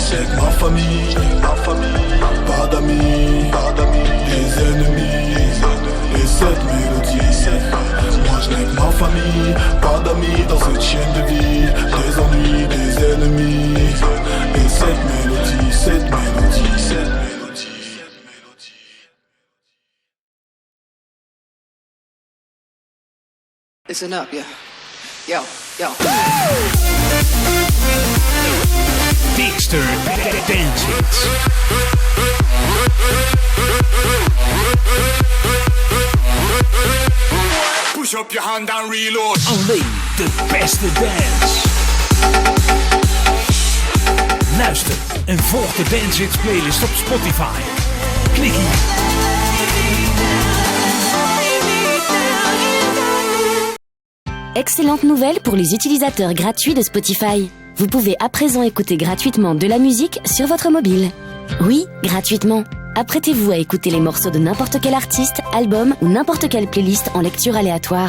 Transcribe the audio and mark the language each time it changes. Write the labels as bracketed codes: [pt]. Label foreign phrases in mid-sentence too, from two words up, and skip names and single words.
[fr] C'est que ma famille, pas d'amis, des ennemis, les 7 mélodies. Moi je n'ai que ma famille, pas d'amis dans cette chaîne de vie. Des ennuis, des ennemis, les 7 mélodies, 7 mélodies, 7 mélodies. [en] Listen up, yeah. Yo, yo. Bigster Dance Hits. Push up your hand and reload. [nl] Alleen de beste dance. Luister en volg de Dance Hits playlist op Spotify. Klik hier. [fr] Excellente nouvelle pour les utilisateurs gratuits de Spotify. Vous pouvez à présent écouter gratuitement de la musique sur votre mobile. Oui, gratuitement. Apprêtez-vous à écouter les morceaux de n'importe quel artiste, album ou n'importe quelle playlist en lecture aléatoire.